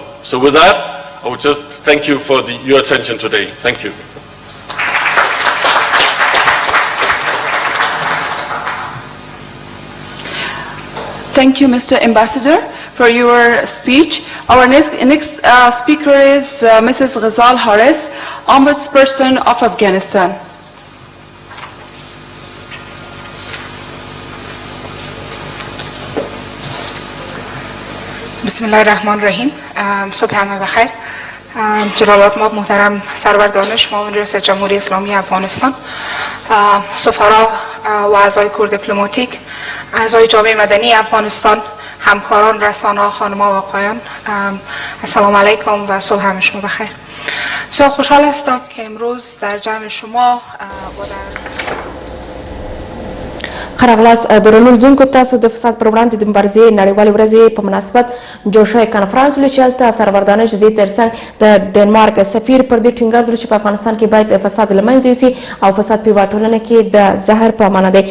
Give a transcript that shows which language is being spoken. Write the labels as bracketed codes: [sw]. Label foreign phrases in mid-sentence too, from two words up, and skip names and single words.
[en] So with that, I would just thank you for your attention today. Thank you. Thank you, Mr. Ambassador, for your speech. Our next speaker is Mrs. Ghazal Haris, Ombudsperson of Afghanistan. [fa] बिस्मिल्लाहिर्रहमानिर्रहीम صبح تان بخیر جلالت مآب محترم سرور دانش مأمون रئیس جمهوری اسلامی افغانستان سفرا و اعضای کور دیپلماتیک اعضای جامعه مدنی افغانستان همکاران رسانه‌ها خانم‌ها و آقایان السلام علیکم و صبح شما بخیر. بسیار خوشحال هستم که امروز در جمع شما و در [ps] خراغلاس درنو لیدونکو تاسو د فساد پر وړاندې د مبارزې نړیوالې ورځې په مناسبت جوړ شوی کنفرانس ولې چې هلته سرور دانش د دې ترڅنګ د ډنمارک سفیر پر دې ټینګار درلود چې په افغانستان کې باید فساد له منځه یوسي او فساد په یوه ټولنه کې د زهر په معنه دی.